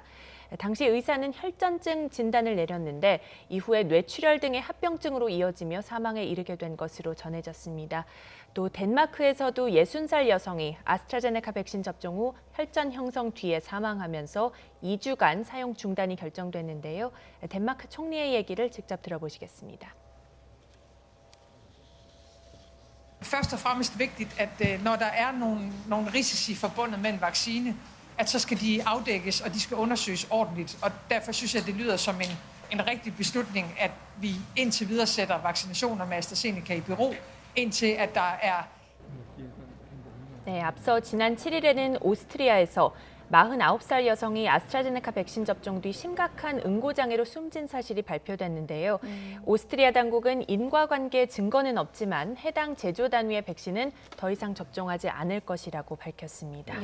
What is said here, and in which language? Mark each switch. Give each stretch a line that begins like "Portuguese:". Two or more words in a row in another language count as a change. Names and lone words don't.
Korean: 당시 의사는 혈전증 진단을 내렸는데 이후에 뇌출혈 등의 합병증으로 이어지며 사망에 이르게 된 것으로 전해졌습니다. 또 덴마크에서도 60살 여성이 아스트라제네카 백신 접종 후 혈전 형성 뒤에 사망하면서 2주간 사용 중단이 결정됐는데요. 덴마크 총리의 얘기를 직접 들어보시겠습니다.
Danish: Først og fremmest vigtigt, at når der er nogle risici forbundet med en vaccine, at så skal de afdækkes, og de skal undersøges ordentligt. Og derfor synes jeg, det lyder som en rigtig beslutning, at vi indtil videre sætter vaccinationer med AstraZeneca i bero, indtil at der er...
Korean: 네, 앞서 지난 7일에는 오스트리아에서 49살 여성이 아스트라제네카 백신 접종 뒤 심각한 응고장애로 숨진 사실이 발표됐는데요. 오스트리아 당국은 인과관계 증거는 없지만 해당 제조 단위의 백신은 더 이상 접종하지 않을 것이라고 밝혔습니다.